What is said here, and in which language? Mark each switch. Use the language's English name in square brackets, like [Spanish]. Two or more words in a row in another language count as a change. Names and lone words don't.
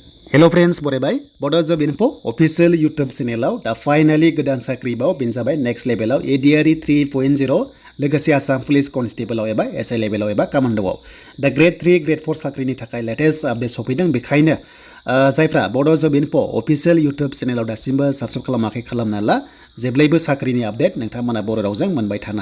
[English] Hello friends, [Bodo] बरायबाय Bodo job info official YouTube channel दा finally गोदान साख्रि बाव बिन जाबाय [English] next level [Bodo] ADRE 3.0 लोगोसे आसाम [English] police constable [Bodo] एबा SI लेभेलाव एबा कमान्डोआव दा ग्रेड 3 ग्रेड 4 साख्रिनि थाखाय [English] latest update [Bodo] सफैदों बेखायनो जायफ्रा Bodo job info official YouTube channel दासिमबो साबस्क्राइब खालामाखै खालामना ला जेब्लायबो साख्रिनि आपडेट नोंथांमोना बर' रावजों मोनबाय थानो